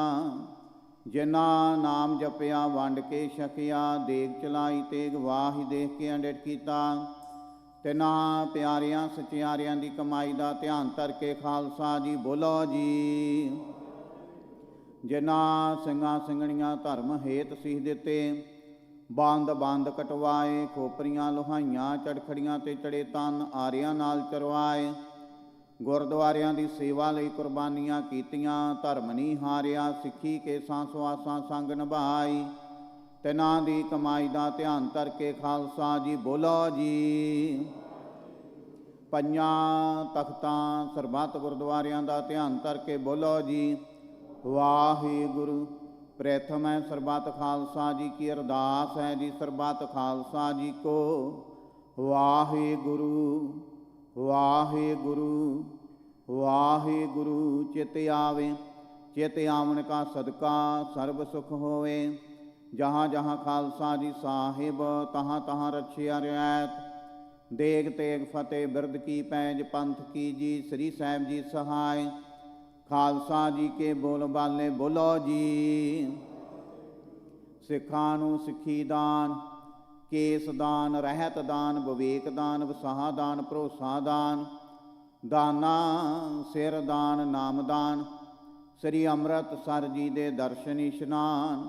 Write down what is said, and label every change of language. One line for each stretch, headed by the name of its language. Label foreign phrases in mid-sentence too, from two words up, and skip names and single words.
Punjabi: ਜਿਨ੍ਹਾਂ ਨਾਮ ਜਪਿਆ ਵੰਡ ਕੇ ਛਕਿਆ, ਦੇਗ ਚਲਾਈ ਤੇਗ ਵਾਹੀ ਦੇਖ ਕੇ ਅੰਡਿਟ ਕੀਤਾ। ਤਿਨ੍ਹਾਂ ਪਿਆਰਿਆਂ ਸਚਿਆਰਿਆਂ ਦੀ ਕਮਾਈ ਦਾ ਧਿਆਨ ਕਰਕੇ ਖਾਲਸਾ ਜੀ ਬੋਲੋ ਜੀ। जिन्हां ਸਿੰਘਾਂ ਸਿੰਘਣੀਆਂ ਧਰਮ ਹੇਤ ਸੀਸ ਦਿੱਤੇ, ਬੰਦ ਬੰਦ ਕਟਵਾਏ, ਖੋਪਰੀਆਂ ਲੋਹਾਈਆਂ ਚੜਖੜੀਆਂ ਤੇ ਚੜੇ ਤਨ ਆਰਿਆਂ ਨਾਲ ਚਰਵਾਏ। ਗੁਰਦੁਆਰਿਆਂ ਦੀ ਸੇਵਾ ਲਈ ਕੁਰਬਾਨੀਆਂ ਕੀਤੀਆਂ, ਧਰਮ ਨਹੀਂ ਹਾਰਿਆ, ਸਿੱਖੀ ਕੇ ਸਵਾਸਾਂ ਸੰਗ ਨਿਭਾਈ। ਤਿਨਾਂ ਦੀ ਕਮਾਈ ਦਾ ਧਿਆਨ ਕਰਕੇ ਖਾਲਸਾ ਜੀ ਬੋਲੋ ਜੀ। ਪੰਜਾਂ ਤਖਤਾਂ ਸਰਬੱਤ ਗੁਰਦੁਆਰਿਆਂ ਦਾ ਧਿਆਨ ਕਰਕੇ ਬੋਲੋ ਜੀ ਵਾਹਿਗੁਰੂ। ਪ੍ਰਥਮ ਹੈ ਸਰਬਤ ਖਾਲਸਾ ਜੀ ਕੀ ਅਰਦਾਸ ਹੈ ਜੀ। ਸਰਬਤ ਖਾਲਸਾ ਜੀ ਕੋ ਵਾਹਿਗੁਰੂ ਵਾਹਿਗੁਰੂ ਵਾਹਿਗੁਰੂ वाहिगुरु। ਚਿਤ ਆਵੇ, ਚਿਤ ਆਵਨ ਕਾ ਸਦਕਾ ਸਰਵ ਸੁਖ ਹੋਵੇ। ਜਹਾਂ ਜਹਾਂ ਖਾਲਸਾ ਜੀ ਸਾਹਿਬ, ਤਹਾਂ ਤਹਾਂ ਰਕਸ਼ਿਆ ਰਿਆਇਤ। ਦੇਗ ਤੇਗ ਫਤਹਿ ਬਿਰਦ ਕੀ ਪੈਜ ਪੰਥ ਕੀ ਜੀ। ਸ੍ਰੀ ਸਾਹਿਬ ਜੀ ਸਹਾਇ। ਖਾਲਸਾ ਜੀ ਕੇ ਬੋਲ ਬਾਲੇ ਬੋਲੋ ਜੀ। ਸਿੱਖਾਂ ਨੂੰ ਸਿੱਖੀ ਦਾਨ, ਕੇਸ ਦਾਨ, ਰਹਿਤ ਦਾਨ, ਵਿਵੇਕ ਦਾਨ, ਵਸਾਹ ਦਾਨ, ਭਰੋਸਾ ਦਾਨ, ਦਾਨਾ ਸਿਰ ਦਾਨ, ਨਾਮ ਦਾਨ। ਸ੍ਰੀ ਅੰਮ੍ਰਿਤਸਰ ਜੀ ਦੇ ਦਰਸ਼ਨ ਇਸ਼ਨਾਨ।